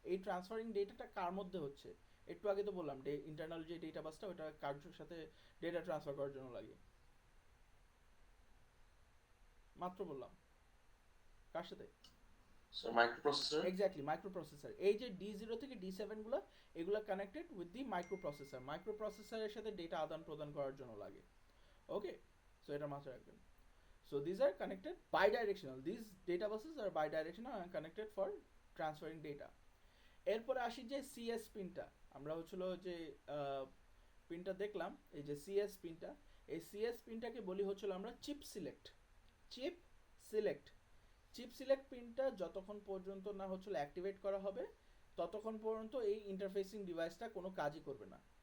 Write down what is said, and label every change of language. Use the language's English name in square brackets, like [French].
[Bangla] এই ট্রান্সফারিং ডেটাটা কার মধ্যে হচ্ছে? একটু আগে তো বললাম ইন্টারনাল যে ডেটা বাসটা ওটা কার সাথে ডেটা ট্রান্সফার করার জন্য লাগে, মাত্র বললাম কার সাথে? [English] So microprocessor. [Bangla] Exactly, microprocessor. এই যে D0 থেকে D7 গুলো, এগুলো [English] connected with the microprocessor, [Bangla] মাইক্রোপ্রসেসরের সাথে ডেটা আদান প্রদান করার জন্য লাগে। ওকে, সো এটা মাথায় রাখবেন। [English] So these are connected bi-directional. These data buses are bi-directional and connected for transferring data. [Bangla] এরপরে আসি যে সিএস পিনটা, আমরা হচ্ছিল যে পিনটা দেখলাম, এই যে সিএস পিনটা, এই সিএস পিনটাকে বলি হচ্ছিল আমরা chip select. Chip select, chip select পিনটা যতক্ষণ পর্যন্ত না হচ্ছিল অ্যাক্টিভেট করা হবে ততক্ষণ পর্যন্ত এই ইন্টারফেসিং ডিভাইসটা কোনো কাজই করবে না।